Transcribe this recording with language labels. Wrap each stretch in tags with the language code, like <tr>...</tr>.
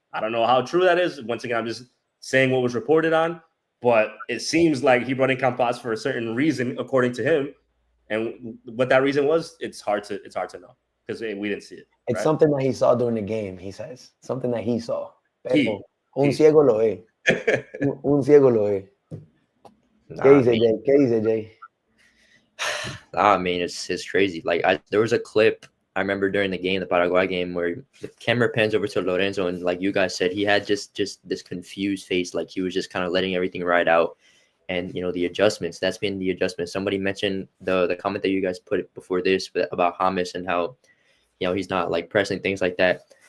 <en>I don't know how true that is. Once again, I'm just saying what was reported on, but it seems like he brought in Campas for a certain reason, according to him. And what that reason was, it's hard to know, because we didn't see it. It's right? Something that he saw during the game, he says. Something that he saw.</en> <es>Un ciego lo ve. Un ciego lo ve. ¿Qué dice Jay?</es> <en>I mean, it's crazy. Like there was a clip I remember during the game, the Paraguay game, where the camera pans over to Lorenzo, and like you guys said, he had just this confused face, like he was just kind of letting everything ride out. And the adjustments. That's been the adjustment. Somebody mentioned the comment that you guys put before this about James and how he's not like pressing things like that.</en>